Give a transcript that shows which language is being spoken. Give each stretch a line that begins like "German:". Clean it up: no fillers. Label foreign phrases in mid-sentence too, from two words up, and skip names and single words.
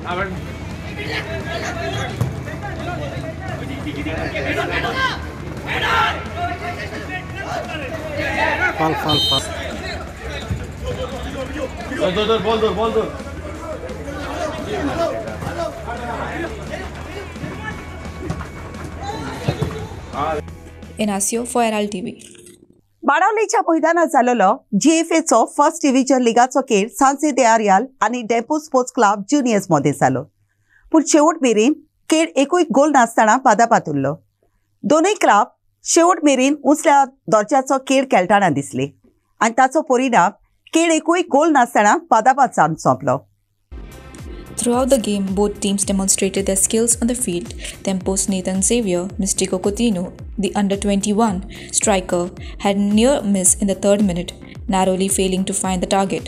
Konkani: फाल बोल
English: Inacio for Herald TV.
Konkani: बाणावलीच्या मैदानात जाल्लो GFAचो
English: first division
Konkani: लिगाचो खेळ सांसे दे आरियाल आनी डेपो स्पोर्ट्स क्लब ज्युनियर्स मध्ये जालो. पूण शेवट मेरेन खेळ एकूय गोल नासतना बादाबाद उरलो. दोनूय क्लब शेवट मेरेन उंचल्या दर्जाचो खेळ खेळटाना दिसले आनी ताचो परिणाम खेळ एकूय गोल नासतना बादाबाद जावन सोंपलो.
English: Throughout the game, both teams demonstrated their skills on the field. Tempo's Nathan Xavier, Mystico Coutinho, the under-21 striker, had near miss in the 3rd minute, narrowly failing to find the target.